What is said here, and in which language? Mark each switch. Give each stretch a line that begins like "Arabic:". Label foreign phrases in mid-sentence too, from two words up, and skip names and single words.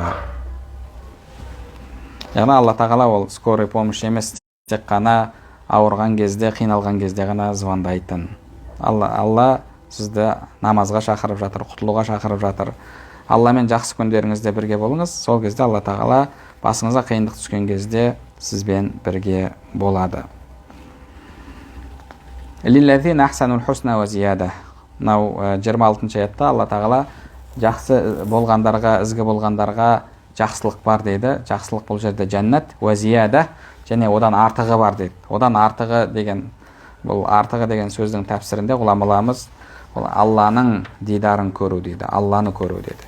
Kazakh: Яғни Алла тағала ол
Russian: скорый помощь
Kazakh: емес, тек қана ауырған кезде, қиналған кезде ғана звондайтын. Алла сізді намазға шақырып жатыр, құтылуға шақырып жатыр. Алламен жақсы күндеріңізде бірге болыңыз. Сол кезде Алла тағала басыңызға қиындық түскен кезде сізбен бірге болады.
Arabic: للذين أحسنوا الحسنى وزيادة.
Kazakh: Мынау 26-шы аятта Алла тағала жақсы болғандарға, ізгі болғандарға жақсылық бар дейді. Жақсылық бұл жерде жәннат,
Arabic: وزيادة,
Kazakh: және одан артығы бар дейді. Одан артығы деген, бұл артығы деген сөздің тәпсірінде ғұламаларымыз ол Алланың дидарын көру дейді, Алланы көру дейді.